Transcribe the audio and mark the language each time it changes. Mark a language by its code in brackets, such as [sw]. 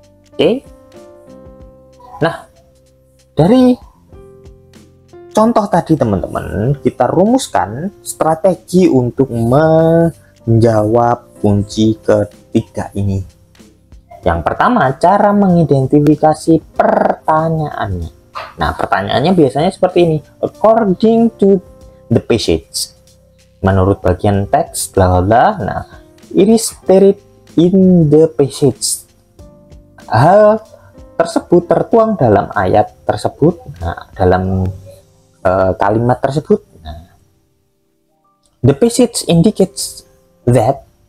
[id] Oke. Nah, dari contoh tadi teman-teman, kita rumuskan strategi untuk menjawab kunci ketiga ini. Yang pertama, cara mengidentifikasi pertanyaannya. Nah, pertanyaannya biasanya seperti ini. [en] According to the passage. [id] Menurut bagian teks, [en] bla bla bla. Nah, it is stated in the passage. [id] Hal tersebut tertuang dalam ayat tersebut. Nah, dalam kalimat tersebut. [en] Nah, the passage indicates that.